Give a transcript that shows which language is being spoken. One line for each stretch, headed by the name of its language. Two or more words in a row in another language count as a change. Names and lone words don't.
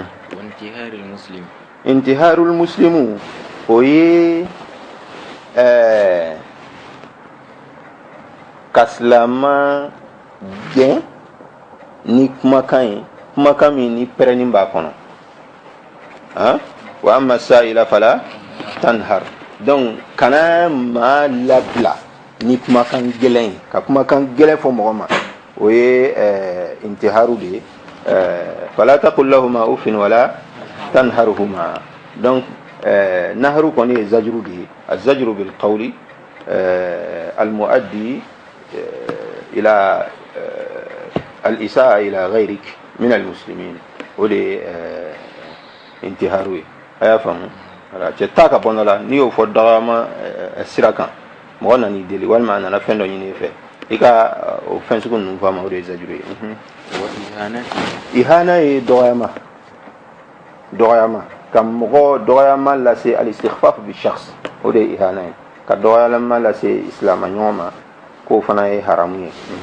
Arabic: انتهار المسلم
Bambara: o ye ka silama gɛn ni kumakan ye kumakan min ni pɛrɛnni b'a kɔnɔ
Arabic: وأما السائل فلا تنهر
Bambara: donc kana ma labila ni kumakan gɛlɛn ka kumakan gɛlɛn fɔ mɔgɔ ma o ye intiharu de ye
Arabic: فلا تقل لهما أف ولا تنهرهما
Bambara: donc nahru kɔni ye zajuru de ye
Arabic: الزجر بالقول المؤدي إلى الإساءة إلى غيرك من المسلمين
Bambara: o de ye intiharu ye a y'a faamu cɛ taa ka bɔ la n'i y'o fɔ dagama sira kan mɔgɔ nan'i deli walima a nana fɛn dɔ ɲini i fɛ i ka o fɛn sugu ninnu fɔ a ma o de ye zajuru ye. ihana ye dɔgɔyama ka mɔgɔ dɔgɔyama lase
Arabic: الاستخفاف بشخص
Bambara: o de ye ihana ye ka dɔgɔyama lase silama ɲɔgɔn ma k'o fana ye haramu ye.